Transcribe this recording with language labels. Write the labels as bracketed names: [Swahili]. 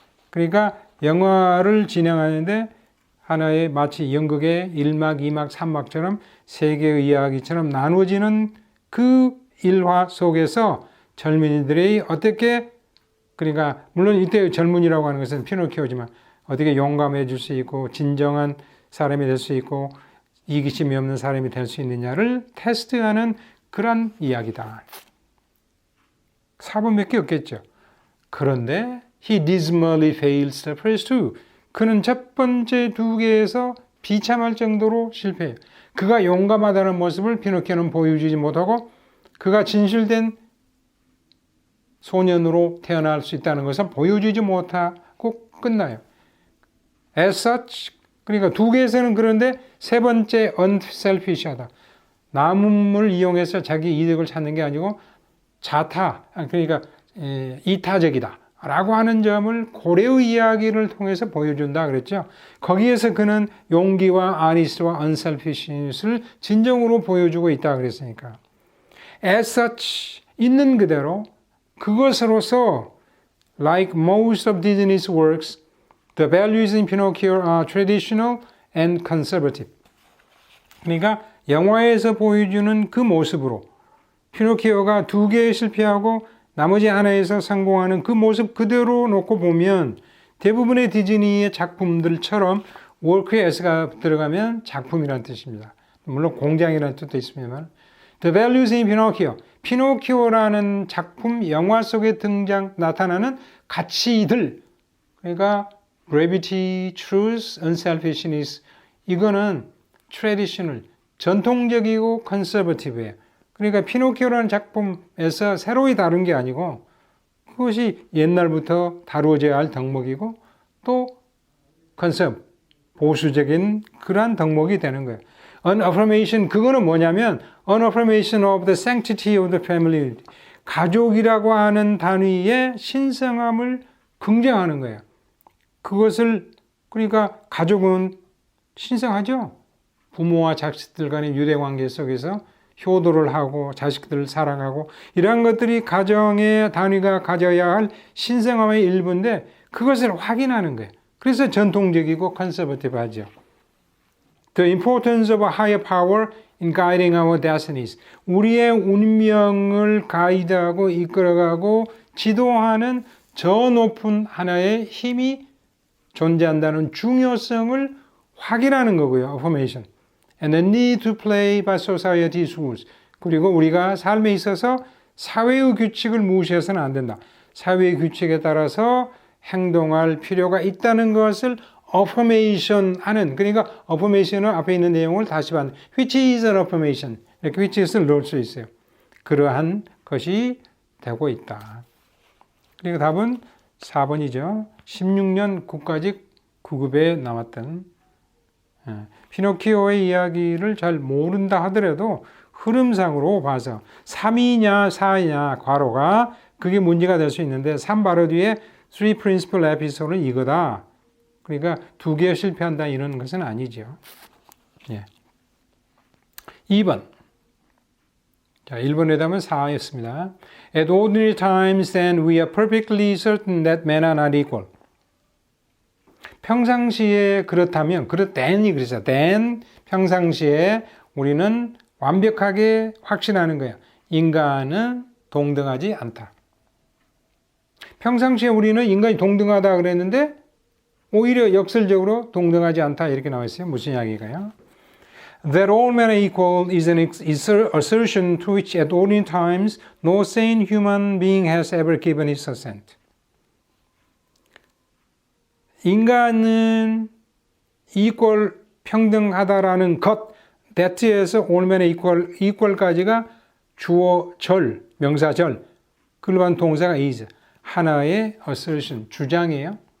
[Korean] 그러니까 영화를 진행하는데 하나의 마치 연극의 1막, 2막, 3막처럼 세 개의 이야기처럼 나누어지는 그 일화 속에서 젊은이들이 어떻게, 그러니까 물론 이때 젊은이라고 하는 것은 피노키오지만 어떻게 용감해질 수 있고 진정한 사람이 될 수 있고 이기심이 없는 사람이 될 수 있느냐를 테스트하는 그런 이야기다. 4번밖에 없겠죠. 그런데 [English] he dismally fails the first two. [Korean] 그는 첫 번째 두 개에서 비참할 정도로 실패해요. 그가 용감하다는 모습을 피노키오는 보여주지 못하고 그가 진실된 소년으로 태어날 수 있다는 것을 보여주지 못하고 끝나요. [English] As such, [Korean] 그러니까 두 개에서는 그런데 세 번째 unselfish하다. 남을 이용해서 자기 이득을 찾는 게 아니고 자타, 그러니까 이타적이다 라고 하는 점을 고래의 이야기를 통해서 보여준다 그랬죠. 거기에서 그는 용기와 아니스와 unselfishness를 진정으로 보여주고 있다 그랬으니까. [English] As such, [Korean] 있는 그대로 그것으로서 [English] like most of Disney's works, the values in Pinocchio are traditional and conservative. [Korean] 그러니까 영화에서 보여주는 그 모습으로 피노키오가 두 개에 실패하고 나머지 하나에서 성공하는 그 모습 그대로 놓고 보면 대부분의 디즈니의 작품들처럼 work에 s가 들어가면 작품이라는 뜻입니다. 물론 공장이라는 뜻도 있습니다만 [English] The values in Pinocchio, [Korean] 피노키오라는 작품 영화 속에 나타나는 가치들, 그러니까 [English] brevity, truth, unselfishness, [Korean] 이거는 traditional, 전통적이고 conservative예요. 그러니까 피노키오라는 작품에서 새로이 다룬 게 아니고 그것이 옛날부터 다루어져야 할 덕목이고 또 컨셉, 보수적인 그러한 덕목이 되는 거예요. [English] Unaffirmation, [Korean] 그거는 뭐냐면 [English] Unaffirmation of the sanctity of the family. [Korean] 가족이라고 하는 단위의 신성함을 긍정하는 거예요. 그것을, 그러니까 가족은 신성하죠. 부모와 자식들 간의 유대관계 속에서 효도를 하고 자식들을 사랑하고 이러한 것들이 가정의 단위가 가져야 할 신성함의 일부인데 그것을 확인하는 거예요. 그래서 전통적이고 컨서버티브하죠. [English] The importance of a higher power in guiding our destinies. [Korean] 우리의 운명을 가이드하고 이끌어가고 지도하는 저 높은 하나의 힘이 존재한다는 중요성을 확인하는 거고요. [English] affirmation. And the need to play by society's rules. [Korean] 그리고 우리가 삶에 있어서 사회의 규칙을 무시해서는 안 된다. 사회의 규칙에 따라서 행동할 필요가 있다는 것을 affirmation 하는, 그러니까 affirmation은 앞에 있는 내용을 다시 받는, [English] which is an affirmation. [Korean] 이렇게 which is를 넣을 수 있어요. 그러한 것이 되고 있다. 그리고 답은 4번이죠. 16년 국가직 9급에 나왔던 피노키오의 이야기를 잘 모른다 하더라도 흐름상으로 봐서 3이냐 4이냐 괄호가 그게 문제가 될 수 있는데 3 바로 뒤에 [English] three principal episode [Korean] 는 이거다. 그러니까 두 개 실패한다 이런 것은 아니죠. 예. 2번. 자, 1번에 답은 4였습니다. [English] At ordinary times then we are perfectly certain that men are not equal. [Korean] 평상시에 그렇다면, then 그랬어요. then 평상시에 우리는 완벽하게 확신하는 거예요. 인간은 동등하지 않다. 평상시에 우리는 인간이 동등하다 그랬는데 오히려 역설적으로 동등하지 않다 이렇게 나와 있어요. 무슨 이야기가요? [English] That all men are equal is an assertion to which at all times no sane human being has ever given his assent. [Korean] 인간은 equal 평등하다라는 것 that에서 [English] all men are equal [Korean] 까지가 주어 절, 명사절, 그러한 동사가 is 하나의 assertion, 주장이에요.